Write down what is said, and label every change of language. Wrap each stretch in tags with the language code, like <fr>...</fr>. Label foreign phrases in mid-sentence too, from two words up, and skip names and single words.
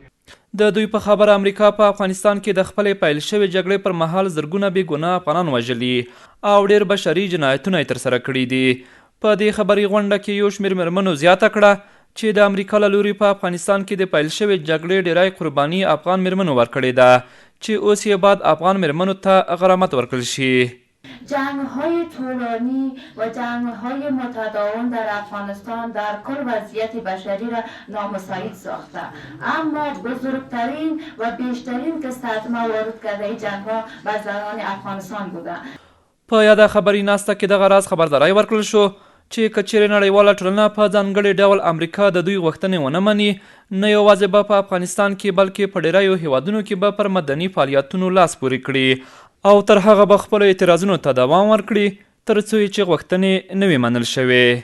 <ps>د دوی په خبره امریکا په افغانستان کې د خپلې پیل شوې جګړې پر مهال زرګونه بې ګناه افغانان وژلي او ډېر بشري جنایتونه یې ترسره کړي دي. په دې خبري غونډه کې یو شمېر مېرمنو زیاته کړه چې د امریکا له لوري په افغانستان کې د پیل شوې جګړې ډیری قرباني افغان مېرمنو ورکړې ده چې اوس یې باید افغان مېرمنو ته غرامت ورکړل شي.</ps> <fa>جنگ‌های طولانی و جنگ‌های متداوم در افغانستان در کل وضعیت بشری را نامساعد ساخته، اما بزرگترین و بیشترین که صدمه وارد کرده این جنگ‌ها بر زنان افغانستان بوده.</fa> <ps>په یاده خبري ناسته کې دغه راز خبرداری ورکړل شو چې که چیرې نړیواله ټولنه په ځانګړي ډول امریکا د دوی غوښتنې ونه مني، نه یوازې به په افغانستان کې بلکې په ډیریو هیوادونو کې به پر مدني فعالیتونو لاس پورې کړي او تر هغه به خپلو اعتراضونو ته دوام ورکړي تر څو چې غوښتنې نه وي منل شوې.</ps>